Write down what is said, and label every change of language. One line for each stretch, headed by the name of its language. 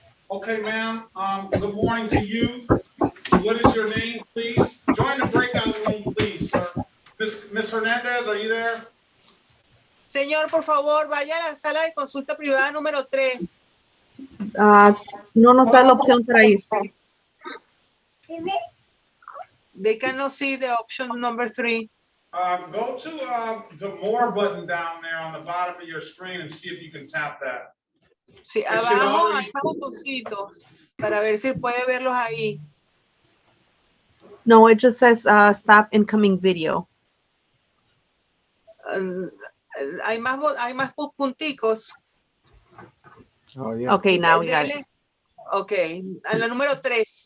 English: Okay, ma'am. Good morning to you. What is your name, please? Join the breakout room, please, sir. Miss Hernandez, are you there?
Spanish: Señor, por favor, vaya a la sala de consulta privada número 3. No nos da la opción para ir.
English: They cannot see the option number 3. Go to the more button down there on the bottom of your screen and see if you can tap that.
Spanish: Sí, abajo hay más botoncitos para ver si puede verlos ahí.
English: No, it just says stop incoming video.
Spanish: Hay más punticos.
English: Oh, yeah. Okay, now we got it.
Spanish: Okay, a la número 3.